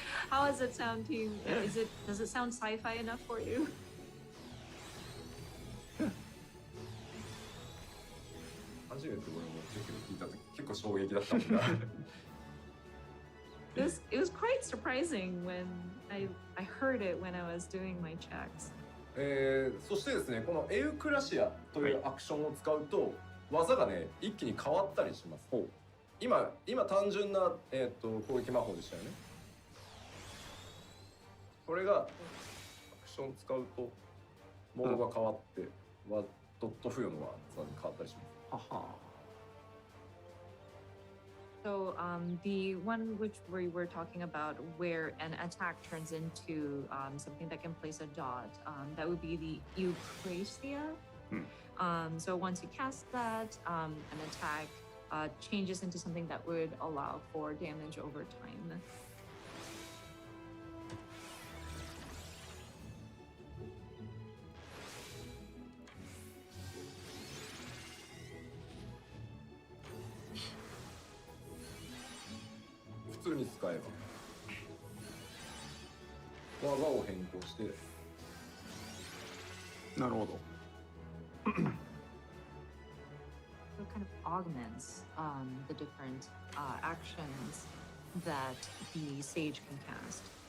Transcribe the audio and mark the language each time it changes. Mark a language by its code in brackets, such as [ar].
[en] How does it sound to you? Does it sound sci-fi enough for you? [ja] 初めて俺も聞いた時結構衝撃だったもんな。 [en] It was quite surprising when I heard it when I was doing my checks. [ja] そしてですね、このエウクラシアというアクションを使うと、技がね一気に変わったりします。今単純な、攻撃魔法でしたよね。これがアクション使うとモードが変わって、ドット付与の技に変わったりします。はは。 [en] So the one which we were talking about where an attack turns into something that can place a dot, that would be the Eucrasia. So once you cast that, an attack changes into something that would allow for damage over time. [ja] 普通に使えば技を変更して。なるほど。 [en] So it kind of augments the different actions that the sage can cast.